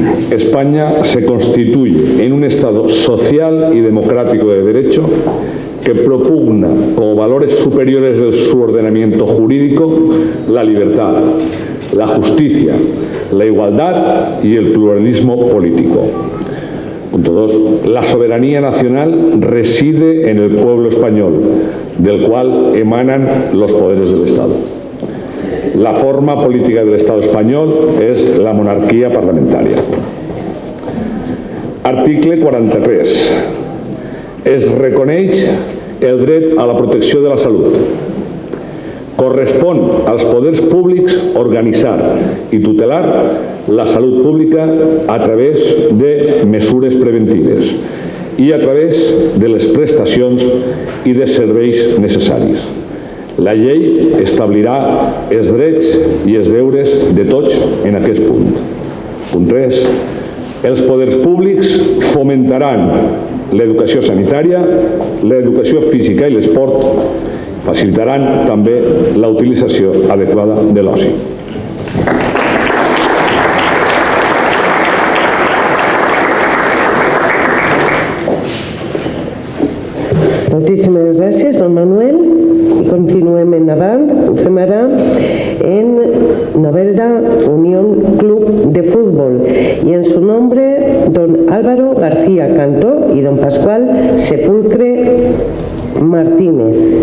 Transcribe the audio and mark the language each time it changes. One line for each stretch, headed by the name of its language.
Spanish: España se constituye en un Estado social y democrático de derecho que propugna como valores superiores de su ordenamiento jurídico la libertad, la justicia, la igualdad y el pluralismo político. Punto 2. La soberanía nacional reside en el pueblo español, del cual emanan los poderes del Estado. La forma política del Estado español es la monarquía parlamentaria.
Catalan: Article 43. Es reconeix el dret a la protecció de la salut. Correspon als poders públics organitzar i tutelar la salut pública a través de mesures preventives i a través de les prestacions i de serveis necessaris. La llei establirà els drets i els deures de tots en aquest punt. Punt 3. Els poders públics fomentaran l'educació sanitària, l'educació física i l'esport, facilitaran també la utilització adequada de l'oci. Moltíssimes gràcies, don Manuel. I continuem endavant. Ho fem ara
Spanish: en Novelda Unión Club de Fútbol y en su nombre don Álvaro García Cantó y don Pascual Sepulcre Martínez.